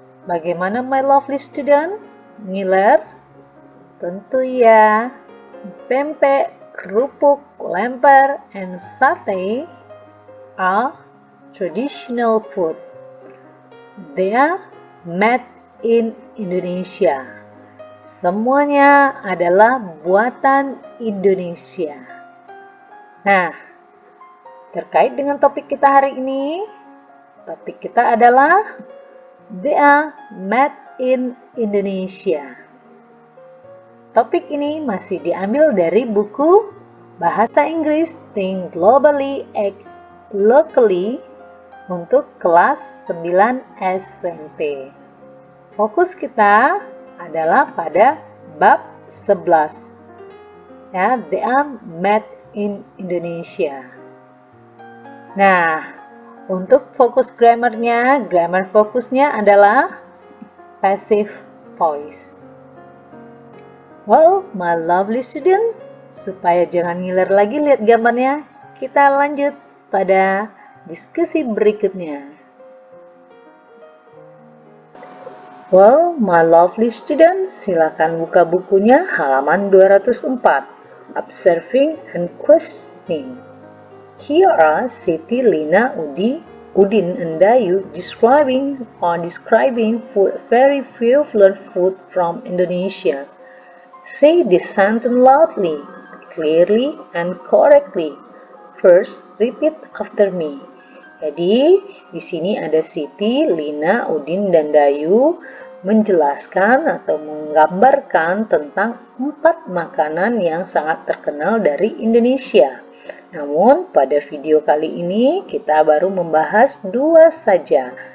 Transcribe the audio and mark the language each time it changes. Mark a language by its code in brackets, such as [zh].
[id] Bagaimana [en] my lovely student? [id] Ngiler? Tentu ya. [en] Pempek, kerupuk, lemper, and satay are traditional food. They are made in Indonesia. [id] Semuanya adalah buatan Indonesia. Nah, terkait dengan topik kita hari ini, topik kita adalah [en] they are made in Indonesia. [id] Topik ini masih diambil dari buku Bahasa Inggris Think Globally, Act Locally untuk kelas 9 SMP. Fokus kita adalah pada bab 11. [en] Ya, they are made in Indonesia. [id] Nah, untuk fokus grammarnya, grammar fokusnya adalah passive voice. [en] Well, my lovely student, [id] supaya jangan ngiler lagi lihat gambarnya, kita lanjut pada diskusi berikutnya. [en] Well, my lovely student, [id] silakan buka bukunya halaman 204. [en] Observing and questioning. Here are Siti, Lina, Udin, and Dayu describing food, very popular food from Indonesia. Say this sentence loudly, clearly, and correctly. First, repeat after me. [id] Jadi, di sini ada Siti, Lina, Udin, dan Dayu menjelaskan atau menggambarkan tentang 4 makanan yang sangat terkenal dari Indonesia. Namun, pada video kali ini kita baru membahas 2 saja.